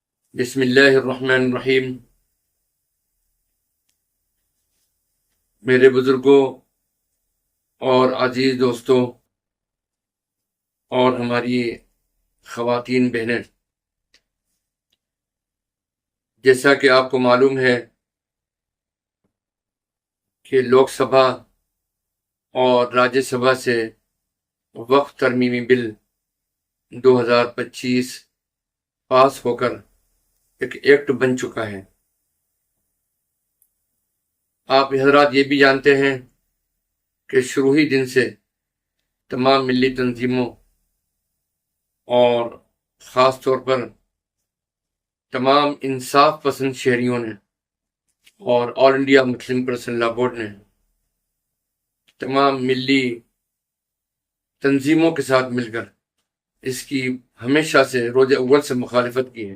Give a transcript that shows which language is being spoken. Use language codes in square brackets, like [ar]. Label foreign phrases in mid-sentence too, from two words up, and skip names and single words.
[ar] بسم اللہ الرحمن الرحیم۔ [ur] میرے بزرگوں اور عزیز دوستوں اور ہماری خواتین بہنیں، جیسا کہ آپ کو معلوم ہے کہ لوک سبھا اور راجیہ سبھا سے وقف ترمیمی بل 2025 پاس ہو کر ایک ایکٹ بن چکا ہے۔ آپ حضرات یہ بھی جانتے ہیں کہ شروع ہی دن سے تمام ملی تنظیموں اور خاص طور پر تمام انصاف پسند شہریوں نے اور آل انڈیا مسلم پرسنل لا بورڈ نے تمام ملی تنظیموں کے ساتھ مل کر اس کی ہمیشہ سے روز اول سے مخالفت کی ہے۔